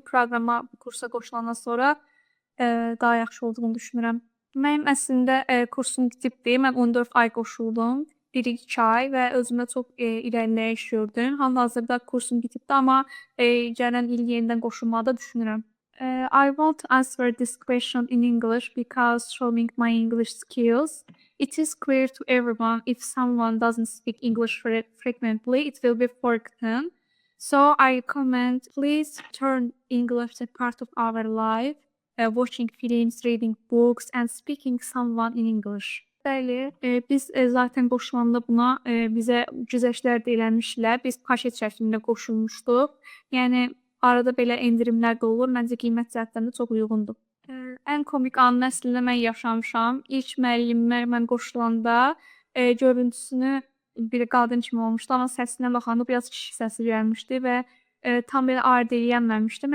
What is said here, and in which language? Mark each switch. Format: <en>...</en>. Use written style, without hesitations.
<az>Proqrama, kursa qoşulandan sonra daha yaxşı olduğunu düşünürəm. Mənim əslində kursum bitibdir. Mən 14 ay qoşuldum. 1-2 ay və özümdə çox irəliləyiş gördüm. Hal-hazırda kursum bitibdir, amma gələn il yenidən qoşulmağı da düşünürəm.</az> <en>I want to answer this question in English because showing my English skills. It is clear to everyone if someone doesn't speak English frequently, it will be forgotten. So I recommend please turn English a part of our life, watching films, reading books, and speaking someone in English.</en> <az>Bəli, biz zaten qoşulanda buna bizə güzəştlər də eləmişdilər. Biz paket şəklində qoşulmuşduq. Yəni arada belə endirimlər də olur. Məncə qiymət cəhətdən də çox uyğundur. Ən komik anını əslində mən yaşamışam. İlk müəllimə mən qoşulanda görüntüsünü bir qadın kimi olmuşdu, amma səsinə baxanda biraz kişi səsi gəlmişdi və tam belə ayırd eləyənməmişdim.</az>